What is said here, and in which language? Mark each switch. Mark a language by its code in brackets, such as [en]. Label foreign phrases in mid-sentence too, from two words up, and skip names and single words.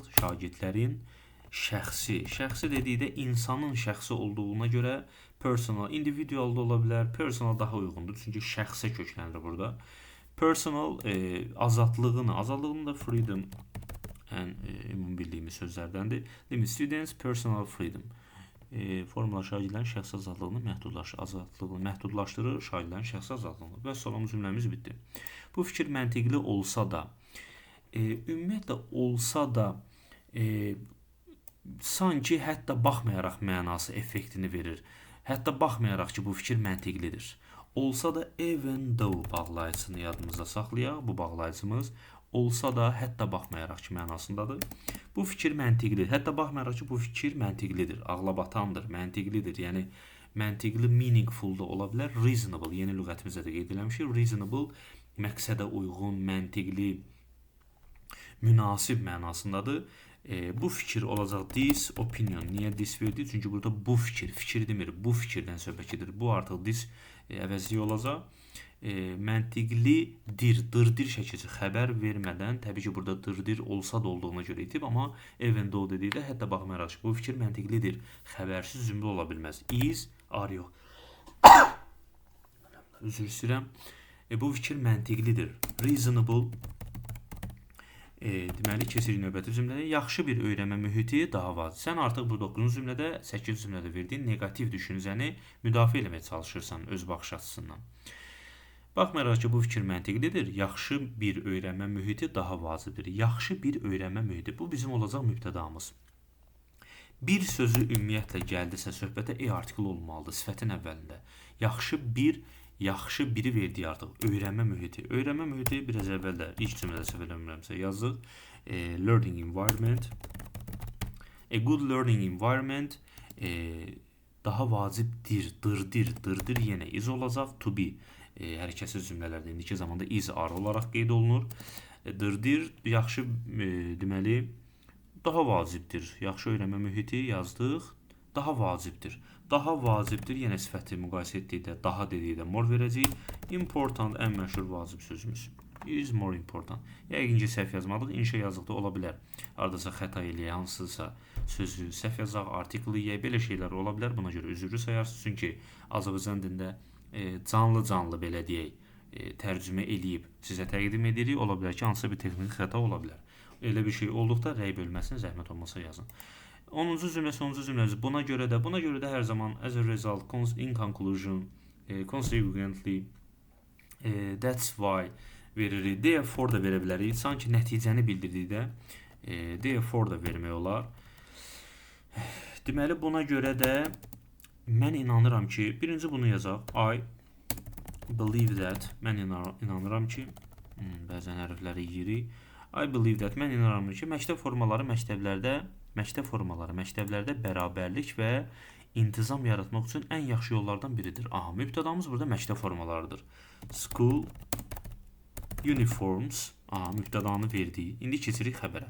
[az] Şagirdlərin şəxsi dedikdə insanın şəxsi olduğuna görə personal, individual da ola bilər. Personal daha uyğundur, çünki şəxsə köklənir burada. Personal azadlığını da freedom ən ümumi bildiyimiz sözlərdəndir. [en] Limit students, personal freedom. [az] Formula şagirdlərin şəxsi azadlığını məhdudlaşdırır, şagirdlərin şəxsi azadlığını. Və son cümləmiz bitdi. Bu fikir məntiqli olsa da, ümumiyyətlə olsa da, sanki hətta baxmayaraq mənası effektini verir. Hətta baxmayaraq ki, bu fikir məntiqlidir. Olsa da [en] even though [az] bağlayıcısını yadımızda saxlayaq. Bu bağlayıcımız olsa da hətta baxmayaraq ki mənasındadır. Bu fikir məntiqlidir. Hətta baxmayaraq ki bu fikir məntiqlidir. Ağlabatandır, məntiqlidir. Yəni məntiqli meaningful da ola bilər. Reasonable, yeni lüğətimizdə də qeyd eləmişik. Reasonable məqsədə uyğun, məntiqli, münasib mənasındadır. Bu fikir olacaq [en] this opinion. [az] Niyə this verdi? Çünki burada bu fikir demir. Bu fikirdən söhbət gedir. Bu artıq this əvəzliyi olacaq. Məntiqlidir, dırdir şəkildə xəbər vermədən, təbii ki burada dırdir olsa da olduğuna görə itib, amma [en] even though [az] dedikdə hətta baxmayaraq ki bu fikir məntiqlidir. Xəbərsiz cümlə ola bilməz. [en] Is, are [az] yox. Üzr istəyirəm. Bu fikir məntiqlidir. Reasonable. Deməli, keçirik növbəti cümlədə. Yaxşı bir öyrənmə mühiti daha vacib. Sən artıq bu 9-cu cümlədə, 8-ci cümlədə verdiyin negativ düşüncəni müdafiə etməyə çalışırsan öz baxış açısından. Baxmayaraq ki, bu fikir məntiqlidir. Yaxşı bir öyrənmə mühiti daha vacibdir. Yaxşı bir öyrənmə mühiti. Bu bizim olacaq mübtədamız. Bir sözü ümumiyyətlə gəldisə söhbətə artikel olmalıdır sifətin əvvəlində. Yaxşı biri verdiyi artıq öyrənmə mühiti. Öyrənmə mühiti biraz əvvəldə ilk cümlədə səhv eləmirəmsə yazdıq. [en] Learning environment. A good learning environment [az] daha vacibdir, dırdır yenə is olacaq. [en] To be [az] hərəkətsiz cümlələrdə indiki zamanda [en] is are [az] olaraq qeyd olunur. Dırdır yaxşı deməli daha vacibdir. Yaxşı öyrənmə mühiti yazdıq. Daha vacibdir. Daha vacibdir yenə sifəti müqayisə etdikdə, daha dedikdə more verəcəyik. Important ən məşhur vacib sözümüz. [en] Is more important. [az] Yəqin ki səhv yazmadıq. İnşa yazdıqda ola bilər. Ardasa xəta eləyək, hansısa sözü səhv yazaq, artikl eləyək, belə şeylər ola bilər. Buna görə üzrlü sayarsınız. Çünki Azərbaycan dilində canlı belə deyək, tərcümə eləyib sizə təqdim edirik. Ola bilər ki, hansısa bir texniki xəta ola bilər. Elə bir şey olduqda rəy bölməsini zəhmət olmasa yazın. 10-cu cümlə, sonuncu cümləmiz. Buna görə də hər zaman [en] as a result, in conclusion, consequently, that's why veririk. [az] Therefore da verə bilərik. Sanki nəticəni bildirdikdə therefore da vermək olar. Deməli, buna görə də mən inanıram ki, birinci bunu yazaq. [en] I believe that. [az] Mən inanıram ki, bəzən hərfləri yeyirik. [en] I believe that. [az] Mən inanıram ki, məktəb formaları məktəblərdə bərabərlik və intizam yaratmaq üçün ən yaxşı yollardan biridir. Aha, mübtədamız burada məktəb formalarıdır. [en] School uniforms. [az] Aha, mübtədanı verdik. İndi keçirik xəbərə.